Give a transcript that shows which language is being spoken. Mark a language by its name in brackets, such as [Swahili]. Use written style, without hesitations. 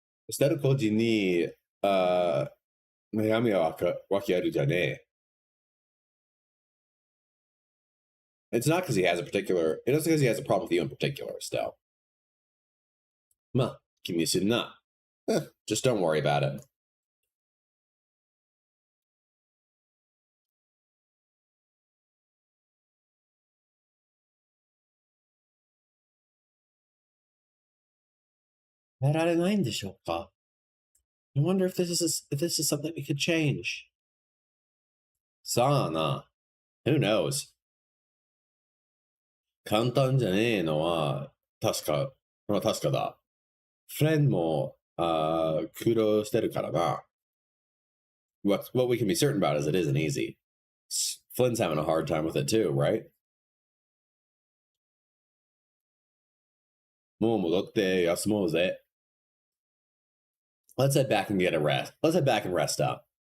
[Japanese] 捨てる個人に、悩みはわけあるじゃねえ。 [English] It's not because he has a particular. It isn't because he has a problem with you in particular, Estelle. [Japanese] まあ、気にするな。 [English] Just don't worry about it. [Japanese] 変えられないんでしょうか? [English] I wonder if this is something we could change. [Japanese] さあな。 [English] Who knows? [Japanese] 簡単じゃねえのは確かだ。フレンも苦労してるからな。 [English] What we can be certain about is it isn't easy. Flynn's having a hard time with it too, right? [Japanese] もう戻って休もうぜ。 [English] Let's head back and get a rest. Let's head back and rest up.